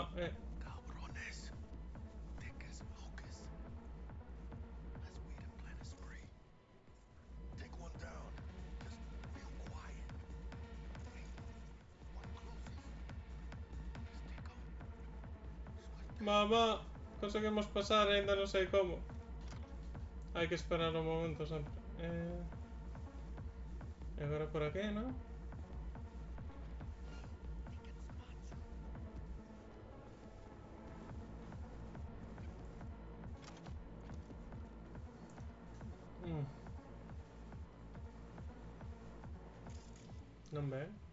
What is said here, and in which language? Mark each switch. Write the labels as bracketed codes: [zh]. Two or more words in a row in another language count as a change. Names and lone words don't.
[es] Cabrones. [en] Thick as focus. Let's wait and plan a spree. Take one down. Just real quiet. Hey, one closes. Let's take them. [gl] Mamá, conseguimos pasar, ainda non sei como. Hai que esperar un momento sempre. E agora por aquí, non? Non ven.